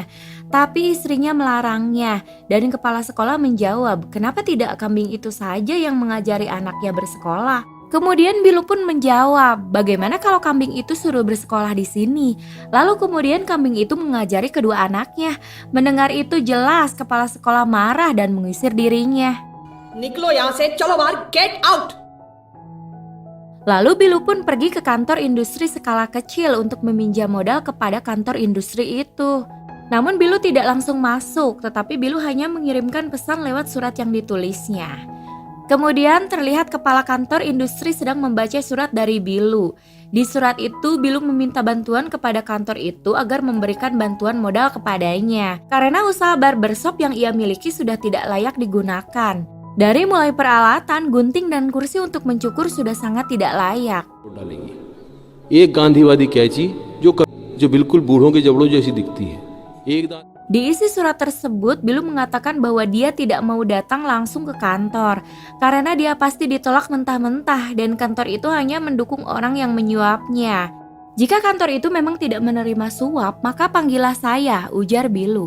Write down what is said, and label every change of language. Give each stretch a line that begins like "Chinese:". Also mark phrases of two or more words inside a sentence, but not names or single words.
Indonesian: Tapi istrinya melarangnya dan kepala sekolah menjawab kenapa tidak kambing itu saja yang mengajari anaknya bersekolah. Kemudian Bilu pun menjawab, bagaimana kalau kambing itu suruh bersekolah di sini? Lalu kemudian kambing itu mengajari kedua anaknya. Mendengar itu jelas kepala sekolah marah dan mengusir dirinya.
Hindi: निकलो यहाँ से, चलो बाहर,
English: get out!
Indonesian: Lalu Bilu pun pergi ke kantor industri skala kecil untuk meminjam modal kepada kantor industri itu. Namun Bilu tidak langsung masuk, tetapi Bilu hanya mengirimkan pesan lewat surat yang ditulisnya. Kemudian terlihat kepala kantor industri sedang membaca surat dari Bilu. Di surat itu Bilu meminta bantuan kepada kantor itu agar memberikan bantuan modal kepadanya. Karena usaha barbershop yang ia miliki sudah tidak layak digunakan. Dari mulai peralatan, gunting dan kursi untuk mencukur sudah sangat tidak layak.
Hindi: एक गांधीवादी कैची जो बिल्कुल बूढ़ों के जबड़ों जैसी दिखती है.
Indonesian: Di isi surat tersebut, Bilu mengatakan bahwa dia tidak mau datang langsung ke kantor karena dia pasti ditolak mentah-mentah dan kantor itu hanya mendukung orang yang menyuapnya. Jika kantor itu memang tidak menerima suap, maka panggillah saya, ujar Bilu.